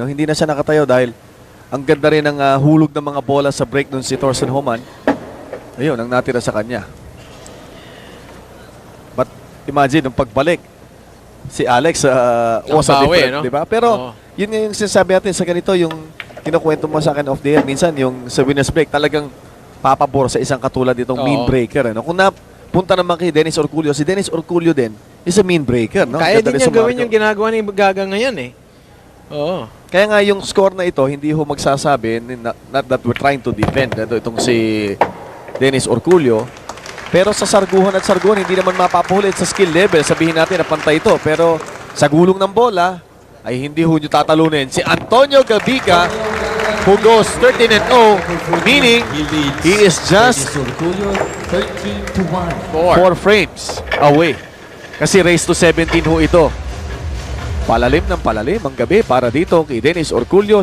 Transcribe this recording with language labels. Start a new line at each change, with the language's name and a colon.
Filipino: No? Hindi na siya nakatayo dahil ang ganda rin ng hulog ng mga bola sa break nun si Thorsten Homan. Ayun, ang natira sa kanya.
English: But imagine,
Filipino: nung pagbalik,
English: si Alex was a different, no?
Filipino: Diba? Pero yun nga yung sinasabi natin sa ganito, yung kinukwento mo sa akin
English: off the air.
Filipino: Minsan, yung sa winner's break, talagang papabor sa isang katulad itong mean breaker. Ano? Kung napunta naman kay Dennis Orcullo, si Dennis Orcullo din
English: is a mean breaker.
Filipino: No? Kaya din niya gawin yung ginagawa ni Gaga ngayon eh. Oo. Kaya nga yung score na ito, hindi ho magsasabi,
English: not that we're trying to defend.
Filipino: Itong si Dennis Orcullo. Pero sa sarguhan at sarguhan, hindi naman mapapahulit sa skill level. Sabihin natin na pantay ito. Pero sa gulong ng bola, ay hindi ho nyo tatalunin.
English: Si Antonio Gabica, who goes 13-0, meaning he is just 4 frames away.
Filipino: Kasi race to 17 ho ito. Palalim ng palalim ang gabi para dito kay Dennis Orcullo.